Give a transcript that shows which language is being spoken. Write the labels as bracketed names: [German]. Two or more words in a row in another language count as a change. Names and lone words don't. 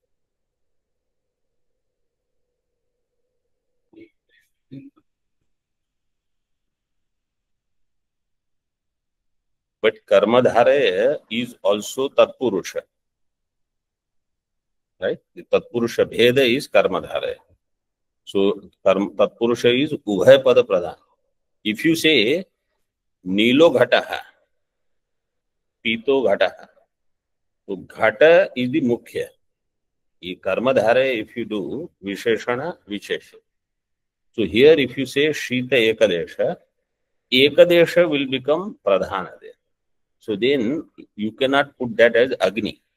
[English] But Karmadhara is also Tatpurusha. Right? The [Sanskrit] तत्पुरुष भेद [English] is Karmadhara. So Tatpurusha is [Sanskrit] उभय पद प्रधान. [English] If you say [Sanskrit] नीलो घटः, पीतो घटः, [English] so Ghata is the Mukhya. Karmadhara, if you do [Sanskrit] विशेषण, विशेष. [English] So here if you say [Sanskrit] शीत एकदेश, [English] Ekadesha will become Pradhana there. So then you cannot put that as Agni.